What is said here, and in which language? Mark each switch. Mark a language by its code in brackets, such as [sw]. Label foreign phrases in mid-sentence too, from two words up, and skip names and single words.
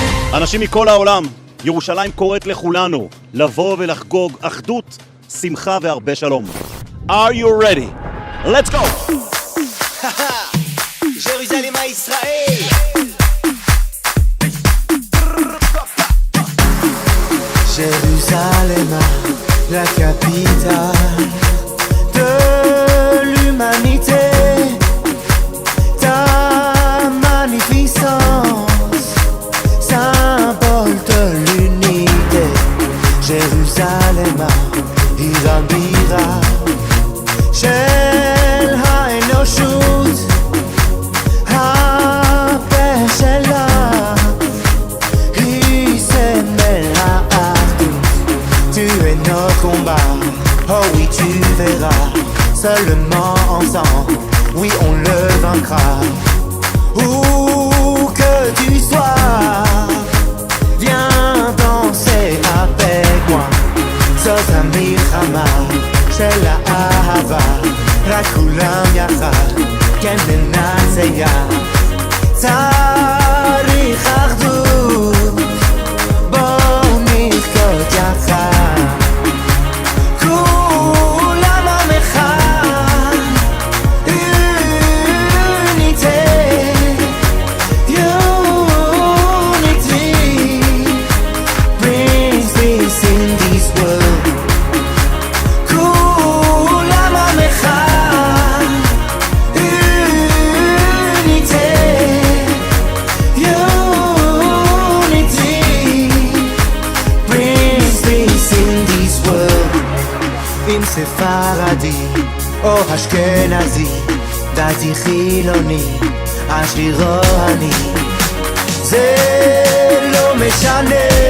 [he] אנשים מכל העולם, ירושלים קוראת לכולנו לבוא ולחגוג אחדות, שמחה והרבה שלום. [en] Are you ready? Let's go! [fr] Jérusalem à Israël. Jérusalem, la capitale de l'humanité. Ta magnificence, symbole de l'unité. Jérusalem, [he] Irabira, של האנושות, הפה שלה היא סמל האחדות. [fr] Tu es notre combat, oh oui tu verras. Seulement ensemble, oui on le vaincra. Où que tu sois, viens danser avec moi. [he] זאת המלחמה של האהבה, רק כולם יחד, כן ננצח. צריך אחדות, בואו נרקוד יחד. כולם עם אחד, [en] unity, unity brings peace in this world. [he] כולם עם אחד, [en] unity, unity brings peace in this world. [he] אם ספרדי או אשכנזי, דתי חילוני, עשיר או עני, זה לא משנה.